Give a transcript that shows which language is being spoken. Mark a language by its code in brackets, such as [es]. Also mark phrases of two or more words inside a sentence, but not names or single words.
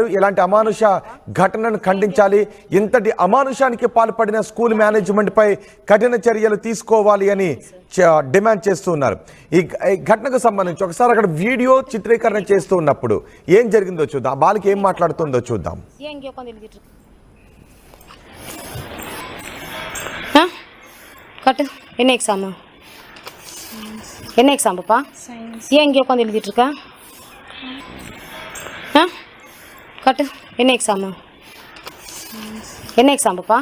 [te] ఇలాంటి అమానుష ఘటనను ఖండించాలి. ఇంతటి అమానుషానికి పాల్పడిన స్కూల్ మేనేజ్మెంట్ పై కఠిన చర్యలు తీసుకోవాలి అని డిమాండ్ చేస్తూ ఉన్నారు. ఈ ఘటనకు సంబంధించి ఒకసారి అక్కడ వీడియో చిత్రీకరణ చేస్తూ ఉన్నప్పుడు ఏం జరిగిందో చూద్దాం. ఆ బాలిక ఏం మాట్లాడుతుందో చూద్దాం. [ta] என்ன எக்ஸாம் என்ன எக்ஸாம் பாப்பா? ஏன் இங்கே உட்காந்து எழுதிட்டு இருக்க? கட்டு என்ன எக்ஸாம் என்ன எக்ஸாம் பாப்பா?